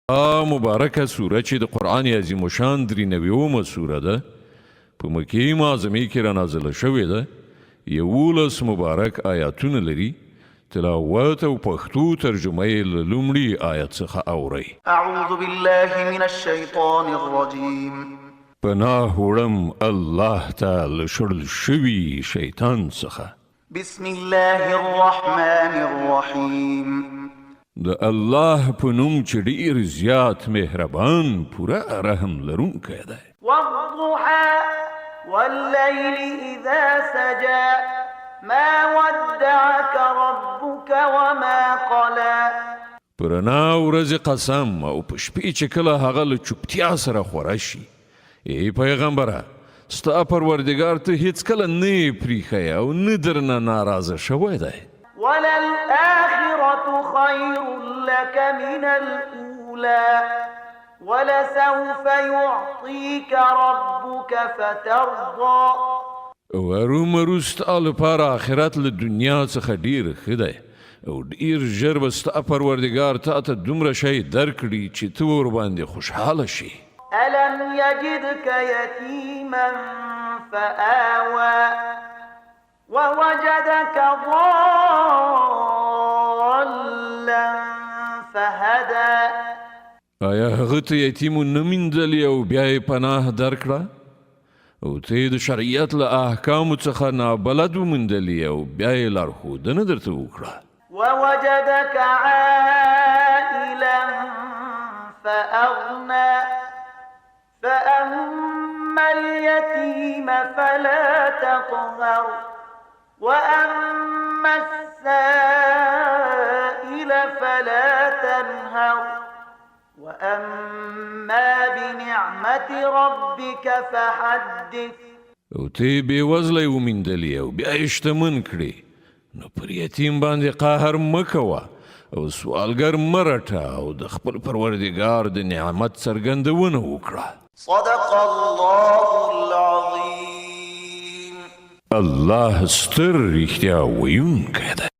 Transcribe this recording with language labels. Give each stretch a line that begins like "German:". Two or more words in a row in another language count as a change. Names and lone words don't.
Pashto: مبارکه سوره چې د قرآن عظیم شان 93 سوره ده په مکې معظمې کې را نازله شوې ده 11 مبارک آیاتونه لري تلاوت او پښتو ترجمه یې له لومړي آیت څخه اورئ
Arabic: اعوذ بالله من الشیطان الرجیم
Pashto: پناه وړم الله ته له شړل شوي شیطان څخه
Arabic: بسم الله الرحمن الرحیم
Pashto: د الله په نوم چې ډېر زیات مهربان پوره رحم لرونکی دی
Arabic: والضحى والليل اذا سجى ما ودعك ربك وما قلى
Pashto: پرنا ورځ قسم او په شپې چې کله هغه له چوپتیا سره خوره شي ای پیغمبره ستا پروردګار ته هیڅ کله نه پریښی او نه درنه ناراضه شوی دی
Arabic: وللآخرة خير لك من الأولى ولسوف يعطيك ربك فترضى
Pashto: ورومرو ستا لپاره آخرت له دنیا څخه ډېر ښه دی او ډېر ژر به ستا پروردګار تا ته دومره شی درکړي چې ته ورباندې خوشحاله شي
Arabic: ألم يجدك يتيما فآوى ووجدك ضالا فهدى
Pashto: آیا هغه ته یتیم ونه میندلې او بیا یې پناه درکړه او ته یې د شریعت له احکامو څخه نابلد وموندلې او بیا یې لارښودنه درته وکړه
Arabic: ووجدك عائلا فأغنى فأما اليتيم فلا تقهر وأما السائل فلا تنهر وأما بنعمة ربك فحدث
Pashto: او ته بې وزلی وموندلې او بیا یې شتمن کړې نو پر یتیم باندې قهر مه کوه او سوالګر مه رټه او د خپل پروردګار د نعمت څرګندونه وکړه
Arabic: صدق الله العظيم
Pashto: الله ستر رښتیا ویونکی دی